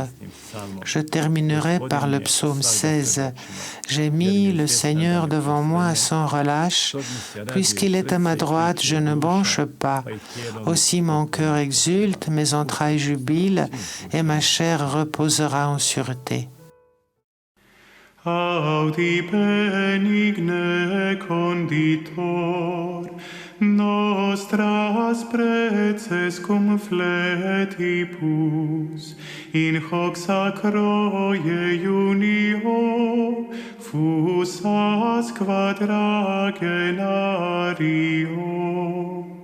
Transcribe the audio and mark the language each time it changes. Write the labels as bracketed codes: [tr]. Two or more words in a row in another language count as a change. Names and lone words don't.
[fr] Je terminerai par le psaume 16. J'ai mis le Seigneur devant moi sans relâche. Puisqu'il est à ma droite, je ne bronche pas. Aussi mon cœur exulte, mes entrailles jubilent, et ma chair reposera en sûreté. [la] Audi benigne conditor, nostras preces cum fletibus, in hoc sacroie junio, fusas quadragenario.